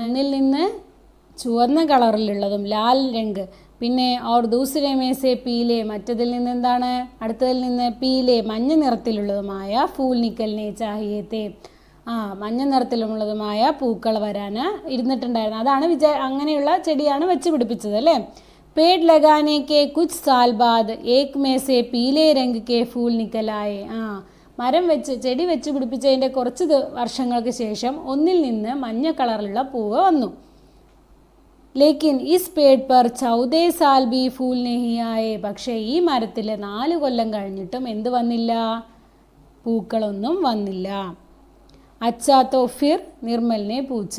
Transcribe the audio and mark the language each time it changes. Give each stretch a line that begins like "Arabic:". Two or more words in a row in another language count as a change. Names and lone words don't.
Malayalam: ഒന്നിൽ നിന്ന് ചുവന്ന കളറിലുള്ളതും
Hindi: लाल रंग,
Malayalam: പിന്നെ
Hindi: और दूसरे में से पीले,
Malayalam: മറ്റതിൽ നിന്ന് എന്താണ്, അടുത്തതിൽ നിന്ന് പീലെ മഞ്ഞ നിറത്തിലുള്ളതുമായ
Hindi: फूल निकलने चाहिए थे,
Malayalam: മഞ്ഞ നിറത്തിലുള്ളതുമായ പൂക്കൾ വരാൻ ഇരുന്നിട്ടുണ്ടായിരുന്നു. അതാണ് അങ്ങനെയുള്ള ചെടിയാണ് വെച്ച് പിടിപ്പിച്ചത് അല്ലേ.
Hindi: पेड़ लगाने के कुछ साल बाद एक में से पीले रंग के फूल निकल आए.
Malayalam: മരം വെച്ച് ചെടി വെച്ച് പിടിപ്പിച്ചതിൻ്റെ കുറച്ച് വർഷങ്ങൾക്ക് ശേഷം ഒന്നിൽ നിന്ന് മഞ്ഞ കളറിലുള്ള പൂവ് വന്നു.
Hindi: लेकिन इस पेड़ पर 14 साल भी फूल नहीं आए.
Malayalam: പക്ഷേ ഈ മരത്തിൽ 4 കൊല്ലം കഴിഞ്ഞിട്ടും എന്ത് വന്നില്ല? പൂക്കളൊന്നും വന്നില്ല.
Hindi: अच्छा तो फिर निर्मल ने पूछा.